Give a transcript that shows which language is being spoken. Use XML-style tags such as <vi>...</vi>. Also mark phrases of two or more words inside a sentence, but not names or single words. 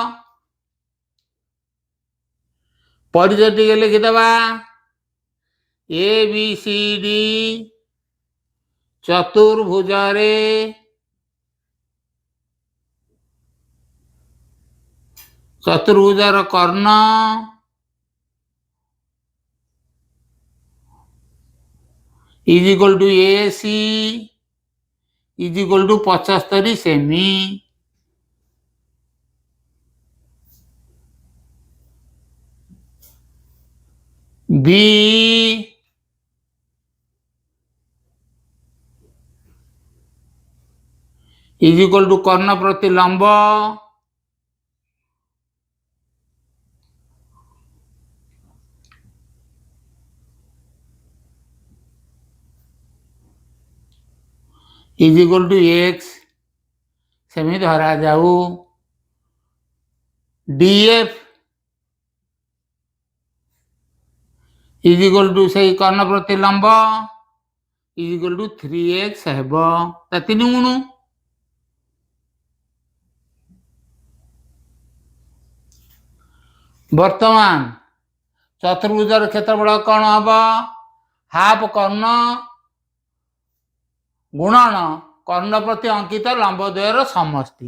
<or>ପରିଚୟ ଟିକେ ଲେଖିଦେବା। ଏ ବି ସି ଡି ଚତୁର୍ଭୁଜରେ ଚତୁର୍ଭୁଜର କର୍ଣ୍ଣ</or> <en>is equal to AC is equal to</en> <or>75 ସେମି।</or> <en>B is equal to</en> <or>କର୍ଣ୍ଣ ପ୍ରତି ଲମ୍ବ</or> <en>is equal to x</en> <or>ସେମିତି ଧରାଯାଉ।</or> <en>DF is equal to</en> <or>ସେଇ କର୍ଣ୍ଣ ପ୍ରତି ଲମ୍ବ</or> <en>is equal to 3x</en> <or>ହେବ, ତା 3 ଗୁଣ। ବର୍ତ୍ତମାନ ଚତୁର୍ଭୁଜର କ୍ଷେତ୍ରଫଳ କ'ଣ ହବ? ହାଫ କର୍ଣ୍ଣ ଗୁଣନ କର୍ଣ୍ଣ ପ୍ରତି ଅଙ୍କିତ ଲମ୍ବ ଦ୍ୱୟର ସମଷ୍ଟି।</or>